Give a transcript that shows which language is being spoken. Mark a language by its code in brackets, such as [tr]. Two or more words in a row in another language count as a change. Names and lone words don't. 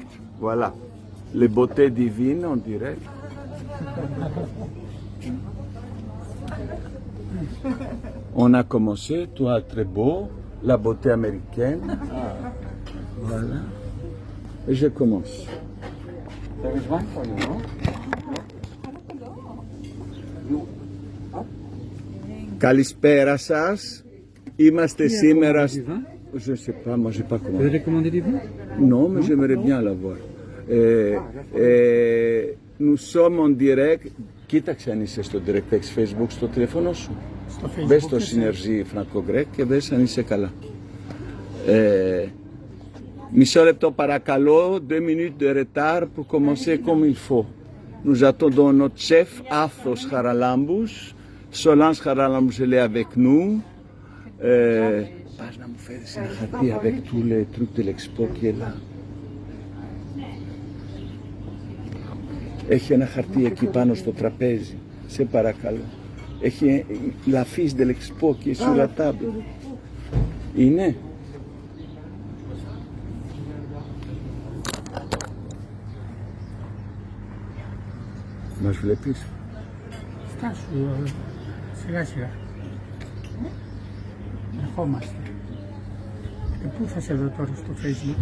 [fr] Voilà. Les beautés divines en direct. On a commencé, toi très beau, la beauté américaine. Voilà. Et je commence. [el] Καλησπέρα σας. Είμαστε σήμερα. [fr] Je sais pas, moi j'ai pas commandé. Vous avez commandé des vins? Non, mais j'aimerais bien l'avoir. Nous sommes en direct. [el] Κοίταξε αν είσαι στο direct, έχεις Facebook στο τηλέφωνο σου. Στο Facebook. Μπες στο Synergie Franco-Grec και μπες αν είσαι καλά. Μισό λεπτό παρακαλώ, [fr] 2 minutes de retard pour commencer comme il faut. Nous attendons notre chef, Athos Χαραλάμπους. Solange Χαραλάμπους, elle est avec nous. [el] Πας να μου φέρεις ένα χαρτί [fr] avec tous les trucs de l'expo qui est là. [el] Έχει ένα χαρτί εκεί πάνω στο τραπέζι. Σε παρακαλώ. Έχει [fr] la fiche de l'expo qui est sur la table. [el] Είναι. Μας βλέπεις. Στάσου, σιγά σιγά. Ερχόμαστε. Πού θα σε δω τώρα στο Facebook?